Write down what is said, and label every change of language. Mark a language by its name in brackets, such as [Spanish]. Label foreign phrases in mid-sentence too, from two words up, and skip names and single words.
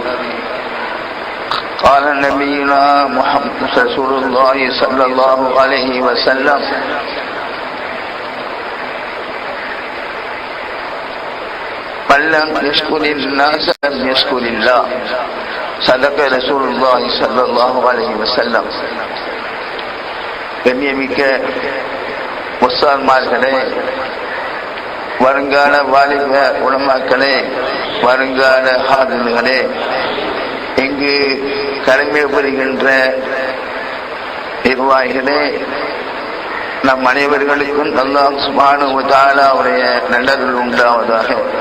[Arabic] قال نبينا محمد رسول الله صلى الله عليه وسلم: من لم يشكر الناس لم يشكر الله. صدق رسول الله صلى الله عليه وسلم. [Tamil] கண்ணியமிக்க முஸ்லிம்களே, வருங்கால வாலிப உலமாக்களே, வருங்கால ஹாதிம்களே, இங்கு கடமை புரிகின்ற நிர்வாகிகளே, நம் அனைவர்களுக்கும் [Arabic] الله سبحانه و [Tamil] தஆலாவுடைய நல்லருள் உண்டாவதாக.